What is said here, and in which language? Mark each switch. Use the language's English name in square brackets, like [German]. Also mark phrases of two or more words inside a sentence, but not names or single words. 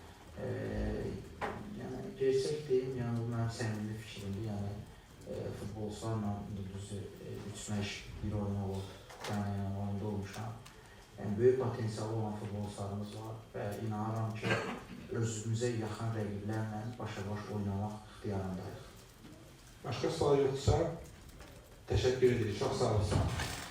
[Azerbaijani] Yəni gerçək deyim, yəni bu mənim səmimi fikrimdir, yəni futbolçularla düzü üçmək bir oyun olur. Ukrayna ilə oyunda olmuşam. Yəni, böyük potensialı olan futbolçularımız var və inanıram ki, özümüzə yaxın rəqiblərlə başa-baş oynamaq ixtiyarındayıq. [Turkish] Başka sual yoksa teşekkür ederim. Çok sağ olasın.